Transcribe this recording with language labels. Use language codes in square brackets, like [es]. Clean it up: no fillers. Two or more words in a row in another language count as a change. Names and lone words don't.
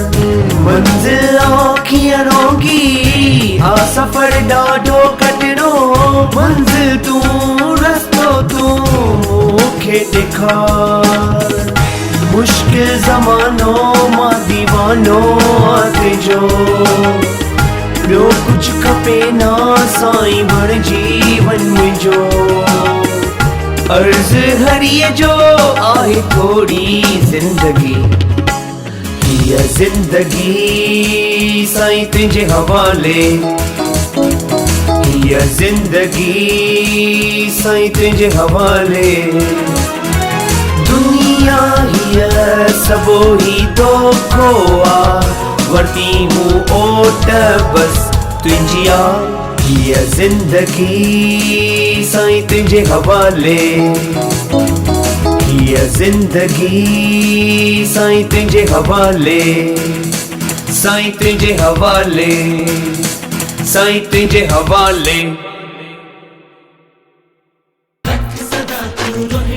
[sd] मंजिल आखियां रोंगी आ, सफर डाडो कटणो, मंजिल तू रस्तो तू मूंखे ॾेखार। मुश्किल ज़मानो मां दीवानो तुझो, ॿियो कुछ खपे ना साईं बण जीवन मुंहिंजो। अर्ज़ हरीअ जो आहे थोड़ी जिंदगी, [hi] ये जिंदगी साईं तुझे हवाले, ये जिंदगी साईं तुझे हवाले। [sd] दुनिया ही सबो ही दोखो आ, वरती हूँ ओट बस तुझिया। [hi] ये जिंदगी साईं तुझे हवाले, ये जिंदगी साईं तुझे हवाले, साईं तुझे हवाले, साईं तुझे हवाले।